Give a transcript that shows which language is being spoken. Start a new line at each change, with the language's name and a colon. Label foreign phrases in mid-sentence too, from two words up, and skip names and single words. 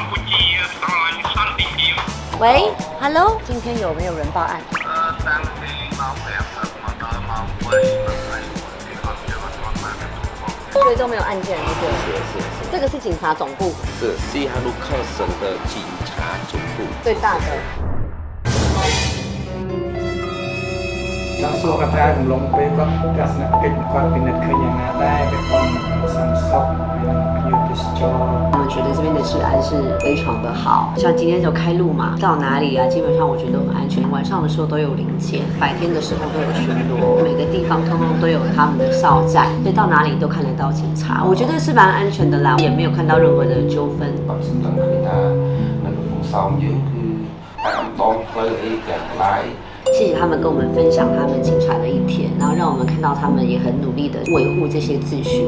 Chinese: 喂 ，Hello， 今天有没有人报案？所以都没有案件，对不对？是。这个是警察总部。是西哈努克省的警察总部。最大的。
Khmer: ចង់សួរកត្តាកំឡុងពេលគាត់ទស្សនកិច្ចគាត់ពិនិត្យឃើញយ៉ាងណាដែរពីគាត់សន្តិសុខហើយនឹងភ្ញៀវទេសចរ
Chinese: 我们觉得这边的治安是非常的好，像今天就开路嘛，到哪里啊，基本上我觉得很安全。晚上的时候都有临检，白天的时候都有巡逻，每个地方通通都有他们的哨站，所以到哪里都看得到警察。我觉得是蛮安全的啦，也没有看到任何的纠纷。谢谢他们跟我们分享他们精彩的一天，然后让我们看到他们也很努力的维护这些秩序。